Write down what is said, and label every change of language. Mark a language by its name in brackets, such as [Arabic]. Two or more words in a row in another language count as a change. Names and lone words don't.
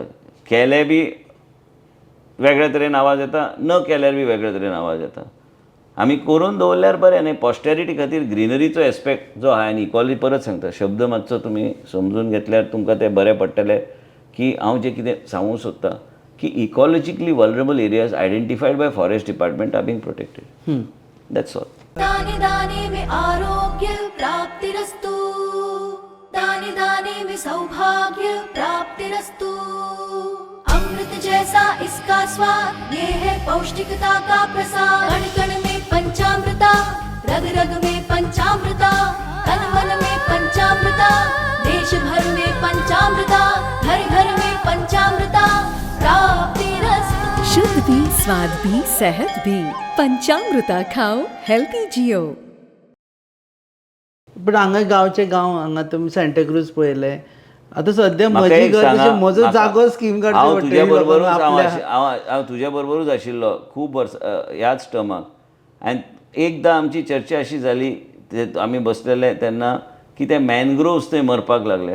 [Konkani] केले बी वेगळ्या तरेन आवाज येता न केल्यार बी वेगळ्या तरेन आवाज येता. आमी करून दवरल्यार बरें न्ही. पॉस्टेरिटी खातीर ग्रिनरीचो एस्पेक्ट जो आहा आनी इक्वॉलिटी परत सांगता शब्द मातसो तुमी समजून घेतल्यार तुमकां तें बरें पडटलें की हांव जें कितें सांगूंक सोदतां की [English] ecologically vulnerable areas identified by forest department are being protected. That's all. [Hindi] दाने दाने में आरोग्य प्राप्तिरस्तु, दाने दाने में सौभाग्य प्राप्तिरस्तु. अमृत जैसा इसका स्वाद, ये है पौष्टिकता का प्रसाद. कण कण में पंचामृता, रग रग में पंचामृता, तन मन में पंचामृता, देश भर में पंचामृता, घर घर में पंचामृता प्राप्तिरस्तु. शुद्ध भी, स्वाद भी, सेहत भी. पंचामृता खाओ, हेल्थी जियो. [Konkani] पण हांगा गांवचे गांव हांगा तुमी सांताक्रूज पळयले. आता सध्या म्हाका म्हजी एक घर सांगा, कशी म्हजो म्हाका- जागो स्कीम काडची हांव पडटली तुज्या बरोबरूच आपल्या- हांव तुज्या बरोबरूच आशिल्लो खूब वर्स ह्याच टर्माक आनी एकदां आमची चर्चा अशी जाली आमी बसलेले तेन्ना की ते मॅनग्रोव्स थंय मरपाक लागल्या.